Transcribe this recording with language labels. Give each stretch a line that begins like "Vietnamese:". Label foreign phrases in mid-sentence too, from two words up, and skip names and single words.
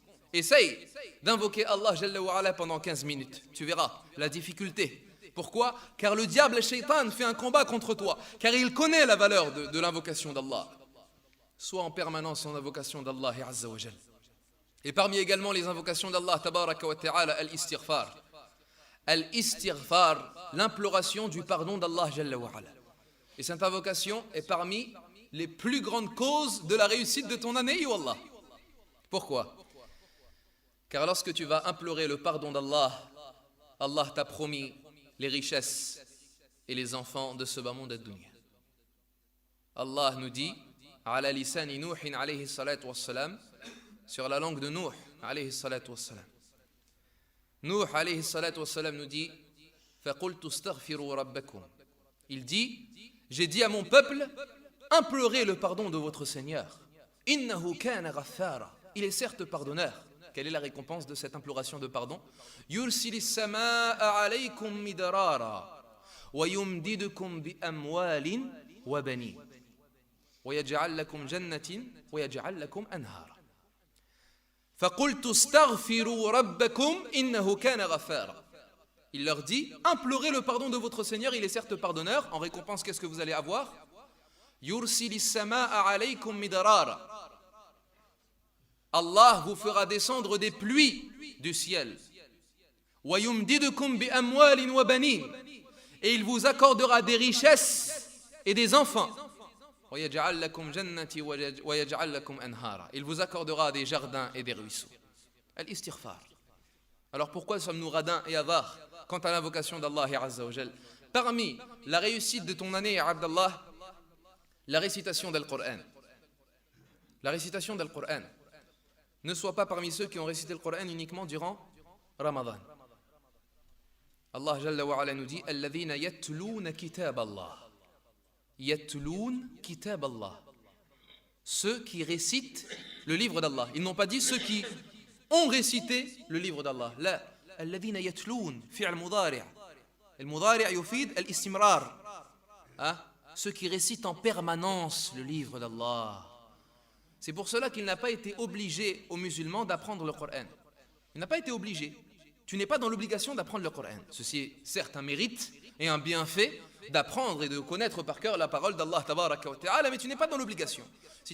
French: Essaye d'invoquer Allah
Arabic: جل وعلا
French: pendant 15 minutes. Tu verras la difficulté. Pourquoi? Car le diable, le shaitan, fait un combat contre toi. Car il connaît la valeur de l'invocation d'Allah. Sois en permanence en invocation d'Allah
Arabic: عز وجل.
French: Et parmi également les invocations d'Allah
Arabic: تبارك وتعالى,
French: al-istighfar. Al-istighfar, l'imploration du pardon d'Allah
Arabic: جل وعلا.
French: Et cette invocation est parmi les plus grandes causes de la réussite de ton année, wallah. Pourquoi? Car lorsque tu vas implorer le pardon d'Allah, Allah t'a promis les richesses et les enfants de ce bas monde ad-dunya. Allah nous dit,
Arabic: على لسان نوح عليه الصلاة والسلام,
French: sur la langue de Nuh
Arabic: عليه الصلاة والسلام.
French: Nuh
Arabic: عليه الصلاة والسلام
French: nous dit,
Arabic: فقلت استغفروا ربكم.
French: Il dit, j'ai dit à mon peuple, implorez le pardon de votre Seigneur.
Arabic: إنه كان غفارا.
French: Il est certes pardonneur. Quelle est la récompense de cette imploration de pardon?
Arabic: يرسل السماء عليكم مدرارا ويمددكم بأموال وبنين ويجعل لكم جنات ويجعل لكم أنهارا. فقلت استغفروا ربكم إنه كان غفارا.
French: Il leur dit, implorez le pardon de votre Seigneur, il est certes pardonneur. En récompense, qu'est-ce que vous allez avoir?
Arabic: يرسل السماء عليكم مدرارا.
French: Allah vous fera descendre des pluies du ciel.
Arabic: ويمددكم بأموال وبنين.
French: Et il vous accordera des richesses et des enfants.
Arabic: ويجعل لكم جنات ويجعل لكم أنهارا.
French: Il vous accordera des jardins et des ruisseaux. Al-istighfar. Alors pourquoi sommes-nous radins et avares quant à l'invocation d'Allah
Arabic: عز وجل?
French: Parmi la réussite de ton année, Abdallah, la récitation d'Al-Qur'an. La récitation d'Al-Qur'an. Ne sois pas parmi ceux qui ont récité le Qur'an uniquement durant Ramadan. Allah
Arabic: جل وعلا
French: nous dit,
Arabic: الذين يتلون كتاب الله. يتلون كتاب الله.
French: Ceux qui récitent le livre d'Allah. Ils n'ont pas dit ceux qui ont récité le livre d'Allah. La,
Arabic: الذين يتلون، فعل مضارع'. Le مضارع يفيد الاستمرار.
French: Ceux qui récitent en permanence le livre d'Allah. C'est pour cela qu'il n'a pas été obligé aux musulmans d'apprendre le Coran. Il n'a pas été obligé. Tu n'es pas dans l'obligation d'apprendre le Coran. Ceci est certes un mérite et un bienfait d'apprendre et de connaître par cœur la parole d'Allah
Arabic: تبارك وتعالى,
French: mais tu n'es pas dans l'obligation.